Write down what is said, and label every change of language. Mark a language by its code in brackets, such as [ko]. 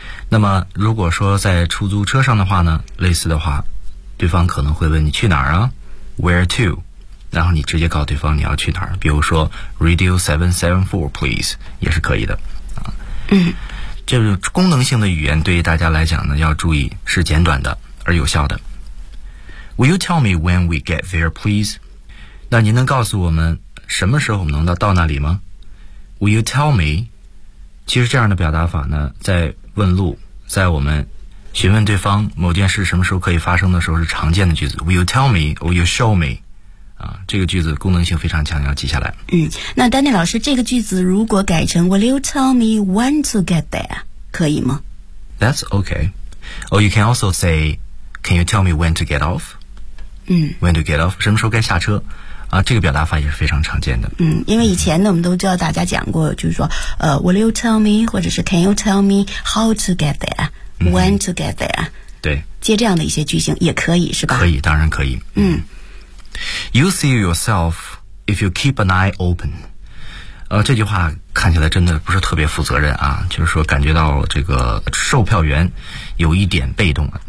[zh] 那么如果说在出租车上的话呢，类似的话，对方可能会问你去哪儿啊， [en] where to, [zh] 然后你直接告诉对方你要去哪儿，比如说 [en] Radio 774 please [zh] 也是可以的。这个功能性的语言对于大家来讲呢，要注意是简短的而有效的。 [en] Will you tell me when we get there, please? [zh] 那您能告诉我们什么时候我们能到那里吗？ [en] Will you tell me? [zh] 其实这样的表达法呢，在问路，在我们询问对方某件事什么时候可以发生的时候是常见的句子。 [en] Will you tell me? Will you show me? [zh] 这个句子功能性非常强，要记下来。那丹尼老师，这个句子如果改成 [en] Will you tell me when to get there, [zh] 可以吗？ [en] That's okay. Or you can also say, Can you tell me when to get off? When to get off, [zh] 什么时候该下车这个表达法也是非常常见的。因为以前呢，我们都知道大家讲过，就是说 [en] Will you tell me, [zh] 或者是 [en] Can you tell me how to get there, [zh] when to get there? 对，接这样的一些句型也可以，是吧？可以，当然可以。 [en] You see yourself if you keep an eye open. [zh] 这句话看起来真的不是特别负责任啊，就是说感觉到这个售票员有一点被动啊，